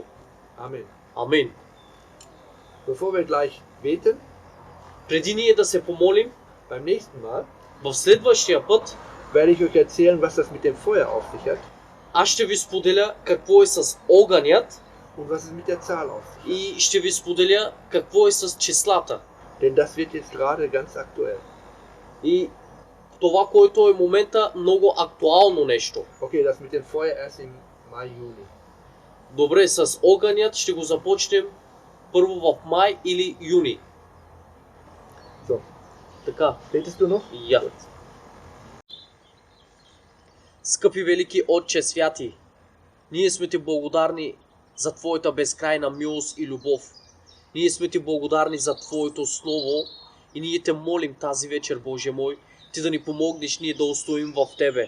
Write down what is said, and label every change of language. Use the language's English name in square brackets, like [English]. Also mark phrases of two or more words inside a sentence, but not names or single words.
[German] Amen. [Bulgarian] Амин. [German] Bevor wir gleich beten, [Bulgarian] Преди ние да се помолим, [German] beim nächsten Mal [Bulgarian] в следващия път [German] werde ich euch erzählen, was das mit dem Feuer auf sich hat [Bulgarian] аз ще ви споделя какво е с огънят [German] und was es mit der Zahl auf sich hat. [Bulgarian] и ще ви споделя какво е с числата. [German] Denn das wird jetzt gerade ganz aktuell. [Bulgarian] И това, което е в момента много актуално нещо. [German] Okay, das mit dem Feuer erst im Mai, Juni. [Bulgarian] Добре, с огънят ще го започнем първо в май или юни. [German] So, [Bulgarian] Така. [German] betest du noch? [Bulgarian] Я. Скъпи велики Отче святи, ние сме ти благодарни за Твоята безкрайна милост и любов. Ние сме ти благодарни за Твоето Слово и ние те молим тази вечер, Боже мой, ти да ни помогнеш ние да устоим в Тебе.